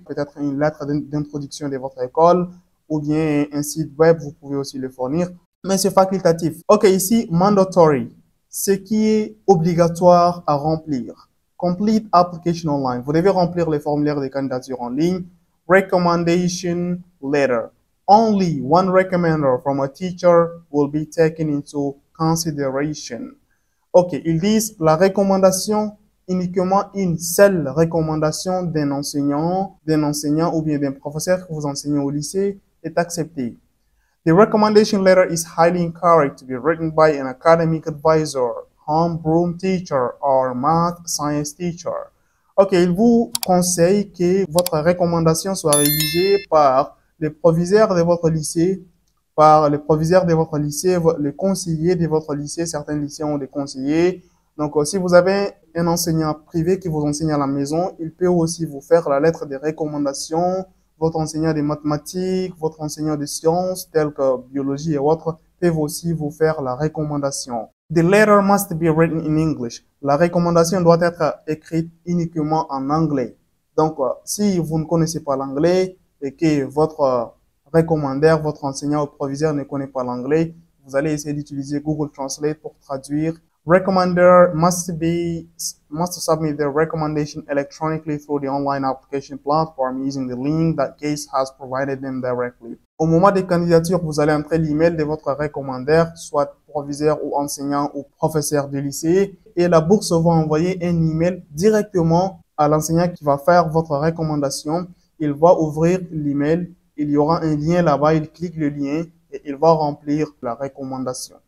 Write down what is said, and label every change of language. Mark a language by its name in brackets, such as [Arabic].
[French] Peut-être une lettre d'introduction de votre école ou bien un site web, vous pouvez aussi le fournir. Mais c'est facultatif. OK, ici, mandatory. Ce qui est obligatoire à remplir. [English] Complete application online. [French] Vous devez remplir les formulaires de candidature en ligne. [English] Recommendation letter. Only one recommender from a teacher will be taken into consideration. [French] OK, ils disent la recommandation, uniquement une seule recommandation d'un enseignant ou bien d'un professeur que vous enseignez au lycée est acceptée. [English] The recommendation letter is highly encouraged to be written by an academic advisor, homeroom teacher, or math science teacher. [French] OK, il vous conseille que votre recommandation soit rédigée par les proviseurs de votre lycée, par les proviseurs de votre lycée, les conseillers de votre lycée. Certains lycées ont des conseillers. Donc, si vous avez un enseignant privé qui vous enseigne à la maison, il peut aussi vous faire la lettre de recommandation. Votre enseignant de mathématiques, votre enseignant de sciences, telles que biologie et autres, peuvent aussi vous faire la recommandation. [English] The letter must be written in English. [French] La recommandation doit être écrite uniquement en anglais. Donc, si vous ne connaissez pas l'anglais et que votre recommandaire, votre enseignant ou proviseur ne connaît pas l'anglais, vous allez essayer d'utiliser Google Translate pour traduire. [English] Recommender must submit their recommendation electronically through the online application platform using the link that CASE has provided them directly. [French] Au moment des candidatures, vous allez entrer l'email de votre recommandaire, soit proviseur ou enseignant ou professeur de lycée, et la bourse va envoyer un email directement à l'enseignant qui va faire votre recommandation. Il va ouvrir l'email, il y aura un lien là-bas, il clique le lien et il va remplir la recommandation.